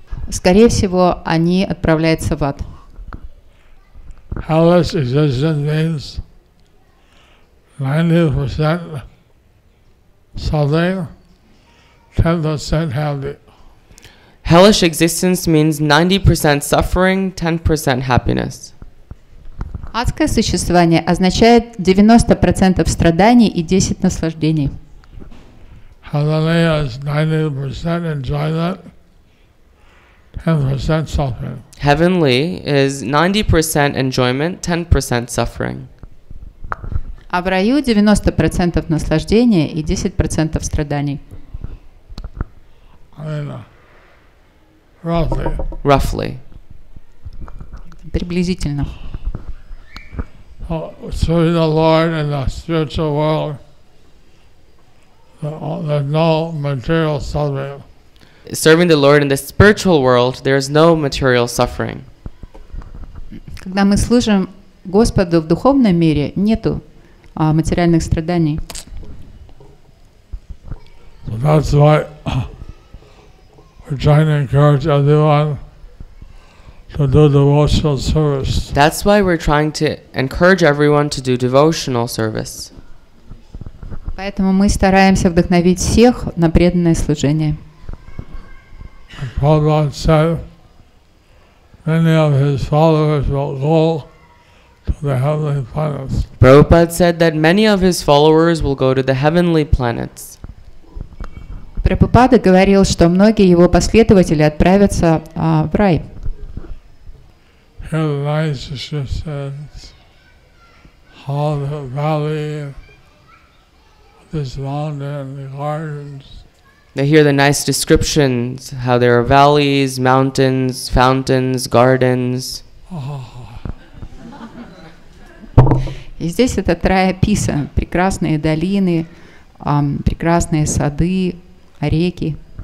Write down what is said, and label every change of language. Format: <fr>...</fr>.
<ru>скорее всего, они отправляются в ад.</ru> <en>Hellish existence means 90% something, 10% happy. Hellish existence means 90% suffering, 10% happiness.</en> <ru>Адское существование означает 90% страданий и 10% наслаждений.</ru> <en>Heavenly is 90% enjoyment, 10% suffering. Heavenly is 90% enjoyment, 10% suffering.</en> <ru>А в раю 90% наслаждения и 10% страданий.</ru> <en>I mean, roughly.</en> <ru>Приблизительно.</ru> <en>Serving the Lord in the spiritual world, there's no material suffering. Serving the Lord in the spiritual world, there is no material suffering.</en> <ru>Когда мы служим Господу в духовном мире, нету материальных страданий.</ru> <en>So that's why we're trying to encourage everyone to do devotional service. That's why we're trying to encourage everyone to do devotional service.</en> <ru>Поэтому мы стараемся вдохновить всех на преданное служение.</ru> <en>Prabhupada said many of his followers will go to the heavenly planets. Prabhupada said that many of his followers will go to the heavenly planets.</en> <ru>Прабхупада говорил, что многие его последователи отправятся в рай.</ru> <en>Here the nice descriptions, how the valley, this mountain, the gardens. They hear the nice descriptions, how there are valleys, mountains, fountains, gardens.</en> <ru>И здесь этот рай описан. Прекрасные долины, прекрасные сады, реки.</ru>